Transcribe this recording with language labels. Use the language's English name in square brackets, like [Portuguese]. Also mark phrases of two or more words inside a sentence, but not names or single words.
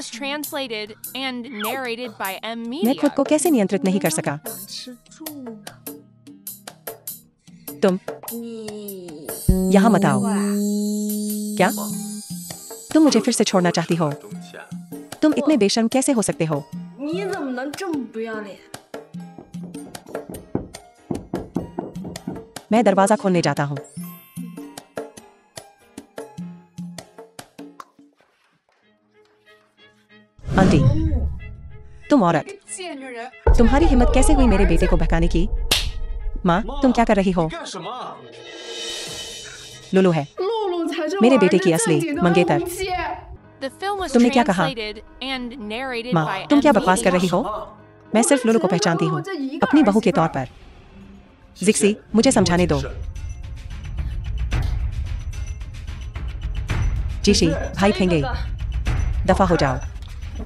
[English] was translated and narrated by M [Hindi] मैं [English] Media. [Hindi] खुद को कैसे नियंत्रित नहीं कर सका? तुम यहाँ मत आओ। क्या? तुम मुझे फिर से छोड़ना चाहती हो? तुम इतने बेशर्म कैसे हो सकते हो? [Chinese] 你怎么能这么不要脸？ [Hindi] मैं दरवाजा खोलने जाता हूँ। आंटी, तुम औरत, तुम्हारी हिम्मत कैसे हुई मेरे बेटे को बहकाने की? माँ, तुम क्या कर रही हो? लुलू है [Chinese] 露露才是 [Hindi] मेरे [Chinese] 我 [Hindi] बेटे [Chinese] 儿 [Hindi] की [Chinese] 子 [Hindi] असली [Chinese] 自己的 [Hindi] मंगेतर। [Chinese] 武器。 [English] The film was [Hindi] तुमने क्या कहा? [English] translated and narrated [Hindi] माँ, [English] by [Hindi] तुम [English] M [Hindi] क्या बकवास कर [English] Media. [Hindi] रही हो? मैं सिर्फ लुलू को पहचानती हूँ, अपनी बहू के तौर पर। जिक्सी, मुझे समझाने दो। जीशी, भाई फेंगे, दफा हो जाओ।